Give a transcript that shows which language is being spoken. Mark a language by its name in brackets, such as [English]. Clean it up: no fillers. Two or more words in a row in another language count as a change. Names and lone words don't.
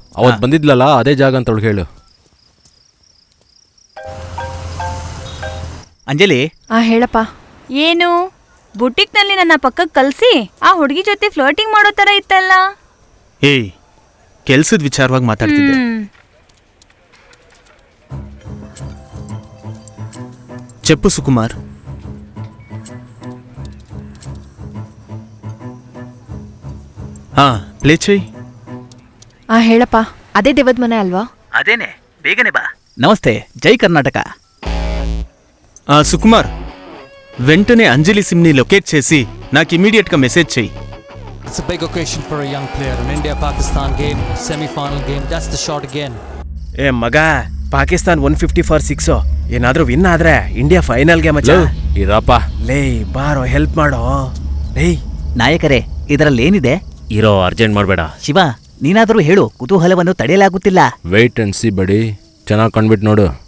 [Kannada] ಅವತ್ತು ಬಂದಿದ್ಲಲ್ಲ ಅದೇ ಜಾಗ ಅಂತ ಅವಳಿಗೆ ಹೇಳು. ಅಂಜಲಿ. ಹೇಳಪ್ಪ. ಏನು ಬುಟಿಕ್ನಲ್ಲಿ ನನ್ನ ಪಕ್ಕಕ್ಕೆ ಕಲ್ಸಿ ಆ ಹುಡುಗಿ ಜೊತೆ ಫ್ಲರ್ಟಿಂಗ್ ಮಾಡೋ ತರ ಇತ್ತಲ್ಲ. ಏಯ್, ಕೆಲ್ಸದ ವಿಚಾರವಾಗಿ ಮಾತಾಡ್ತಿದ್ದೆ. [Telugu] చెప్పు సుకుమార్. ప్లే చెయ్. [Kannada] ಹೇಳಪ್ಪ. ಅದೇ ದೇವದ ಮನೆ ಅಲ್ವಾ? ಅದೇನೆ, ಬೇಗನೆ ಬಾ. ನಮಸ್ತೆ, ಜೈ ಕರ್ನಾಟಕ. [Telugu] సుకుమార్, వెంటనే అంజలి సిమ్ని లొకేట్ చేసి నాకు ఇమీడియట్ గా మెసేజ్ చెయ్యి. [English] It's a big occasion for a young player. An India-Pakistan game, semi-final game. That's the shot again. [Kannada] ಮಗ, ಪಾಕಿಸ್ತಾನ್ 150 ಫಾರ್ 6 ಏನಾದ್ರೂ ವಿನ್ ಆದ್ರೆ ಇಂಡಿಯಾ ಫೈನಲ್ಗೆ ಮಚ್ಚ. ಇರಪ್ಪ. ಲೇ ಬಾರೋ, ಹೆಲ್ಪ್ ಮಾಡೋ. ಲೇ ನಾಯಕರೇ, ಇದರಲ್ಲಿ ಏನಿದೆ? ಇರೋ, ಅರ್ಜೆಂಟ್ ಮಾಡಬೇಡ. ಶಿವ, ನೀನಾದರೂ ಹೇಳು, ಕುತೂಹಲವನ್ನು ತಡೆಯಲಾಗುತ್ತಿಲ್ಲ. [English] wait and see buddy. [Kannada] ಚೆನ್ನಾಗಿ ಕಂಡ್ಬಿಟ್ಟು ನೋಡು.